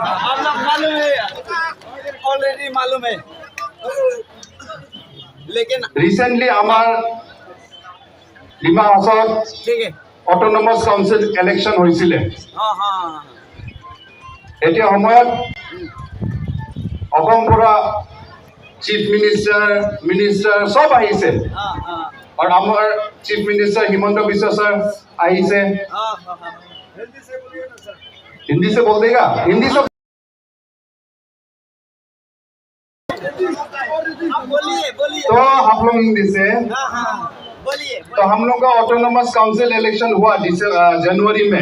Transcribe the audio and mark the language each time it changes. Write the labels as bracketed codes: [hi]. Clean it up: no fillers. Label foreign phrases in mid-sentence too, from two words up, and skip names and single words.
[as] রিসেন্টলি আমার ডিমা হাছাত [en] autonomous council election [as] হৈছিলে। এতিয়া সময়ত অসম পৰা [en] chief minister [as] সব আহিছে আৰু আমাৰ [en] chief minister [as] হিমন্ত বিশ্ব ছাৰ আহিছে। [hi] हिंदी से बोल देगा, हिंदी से तो हम लोग हिंदी से तो हम लोग का [en] autonomous council election [hi] हुआ जनवरी में।